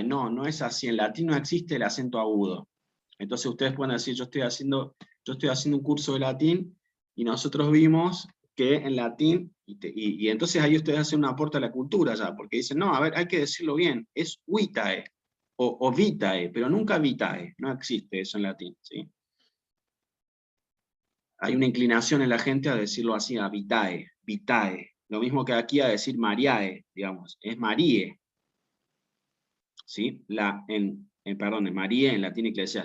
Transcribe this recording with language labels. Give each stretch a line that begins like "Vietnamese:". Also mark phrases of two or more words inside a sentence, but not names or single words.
Spanish: No, no es así. En latín no existe el acento agudo. Entonces ustedes pueden decir, yo estoy haciendo un curso de latín y nosotros vimos que en latín, y entonces ahí ustedes hacen un aporte a la cultura ya, porque dicen, no, a ver, hay que decirlo bien, es vitae. o vitae, pero nunca vitae, no existe eso en latín, ¿sí? Hay una inclinación en la gente a decirlo así, a vitae, vitae, lo mismo que aquí a decir mariae, digamos, es marie, ¿sí? Perdón, en María en latín eclesiástico.